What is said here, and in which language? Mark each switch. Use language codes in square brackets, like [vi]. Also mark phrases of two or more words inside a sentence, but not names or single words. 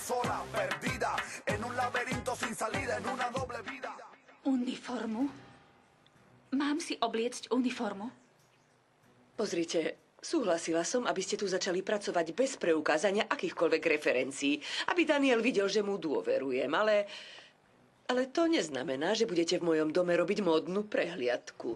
[es] vida, perdida en un laberinto sin salida, en una doble vida. [sk] Uniformu? Mám si obliecť uniformu? Pozrite, súhlasila som, aby ste tu začali pracovať bez preukázania akýchkoľvek referencií, aby Daniel videl, že mu dôverujem, ale to neznamená, že budete v mojom dome robiť módnu prehliadku.